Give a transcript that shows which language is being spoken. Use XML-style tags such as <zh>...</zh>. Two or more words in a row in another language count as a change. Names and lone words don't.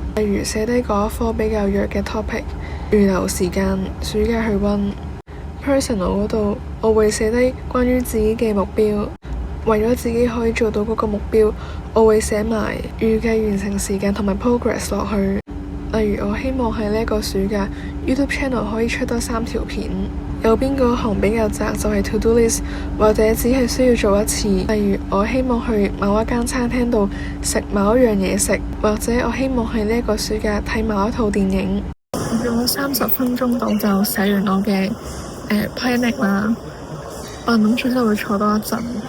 <yue>例如寫低嗰一科比較弱嘅 topic。預留時間暑假去溫。Personal 嗰度我會寫低關於自己嘅目標，為咗自己可以做到嗰個目標，我會寫埋預計完成時間同埋 progress 落去。例如我希望喺呢一個暑假 YouTube channel 可以出多3條片， 有邊個行比較窄就係</yue> <en>to do list，</en> <yue>或者只係需要做一次。例如我希望去某一間餐廳度食某一樣嘢食，或者我希望喺呢一個暑假睇某一套電影。用咗30分鐘到就寫完我嘅planning 啦。我諗住就會坐多一陣。</yue>